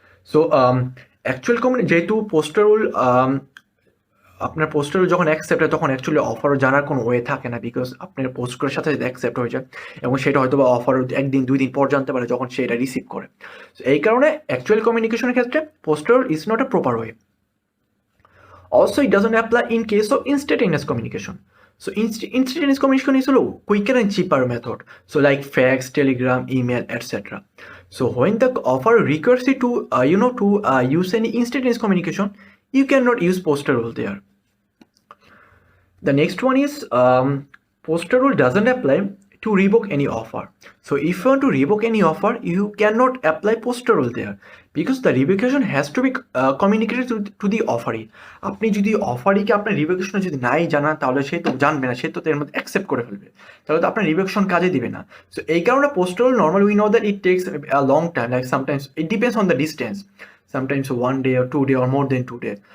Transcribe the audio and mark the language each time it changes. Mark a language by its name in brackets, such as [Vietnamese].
[Bangla] So actual যেহেতু postal rule আপনার postal যখন অ্যাকসেপ্ট হয় তখন অ্যাকচুয়ালি অফারও জানার কোনো ওয়ে থাকে না, বিকজ আপনার পোস্ট করার সাথে সাথে অ্যাকসেপ্ট হয়ে যায়, এবং সেটা হয়তো বা অফারও একদিন দুই দিন পর জানতে পারে যখন সে এটা রিসিভ করে। সো এই কারণে অ্যাকচুয়াল কমিউনিকেশনের ক্ষেত্রে postal [English] Is not a proper way. Also, it doesn't apply in case of instantaneous communication. So instantaneous communication is a quicker and cheaper method. So like fax, telegram, email, etc. So when the offer requires you to use any instantaneous communication, you cannot use postal rule there. The next one is postal rule doesn't apply to revoke any offer. So if you want to revoke any offer, you cannot apply postal rule there, because the revocation has to be communicated to the offeree. [Bangla] আপনি যদি অফারিকে আপনার revocation যদি নাই জানান, তাহলে সে তো জানবে না, সে তো এর মধ্যে অ্যাকসেপ্ট করে ফেলবে, তাহলে তো আপনার রিভোকেশন কাজে দিবে না। [English] so [Bangla] এই কারণে [English] Postal normally we know that it takes a long time, like sometimes it depends on the distance, sometimes 1 day or 2 days or more than 2 days.